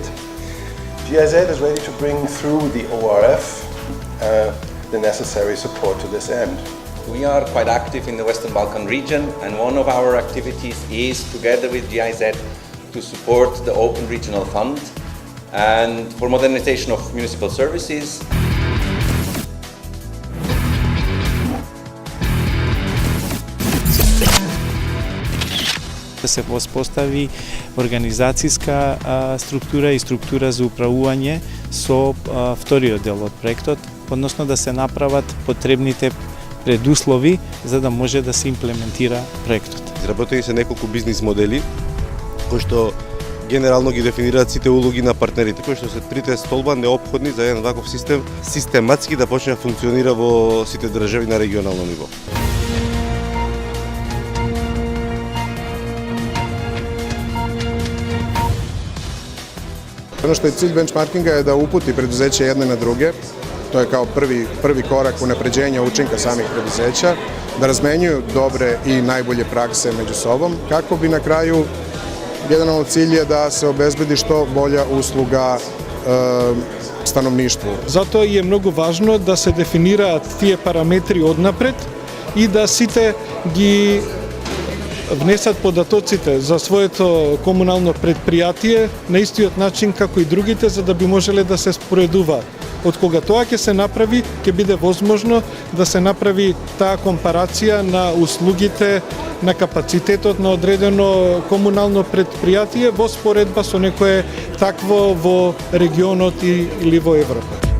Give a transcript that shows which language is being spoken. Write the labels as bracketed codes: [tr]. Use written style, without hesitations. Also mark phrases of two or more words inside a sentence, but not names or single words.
[en] GIZ is ready to bring through the ORF the necessary support to this end. We are quite active in the Western Balkan region, and one of our activities is, together with GIZ, to support the Open Regional Fund and for modernization of municipal services. [mk] Да се воспостави организацијска структура и структура за управување со вториот дел од проектот, односно да се направат потребните предуслови за да може да се имплементира проектот. Изработени се неколку бизнис модели кои што генерално ги дефинираат сите улоги на партнерите, кои што се трите столба неопходни за еден ваков систем систематски да почне да функционира во сите држави на регионално ниво. [sr] Ono što je cilj benchmarkinga je da uputi preduzeće jedne na druge, to je kao prvi korak unapređenja učinka samih preduzeća, da razmenjuju dobre i najbolje prakse među sobom, kako bi na kraju jedan od cilj je da se obezbedi što bolja usluga stanovništvu. Zato je mnogo važno da se definiraат [mk] тие параметри однапред и да сите ги внесат податоците за своето комунално предпријатие на истиот начин како и другите, за да би можеле да се споредуваат. Од кога тоа ќе се направи, ќе биде возможно да се направи таа компарација на услугите, на капацитетот на одредено комунално предпријатие во споредба со некое такво во регионот или во Европа.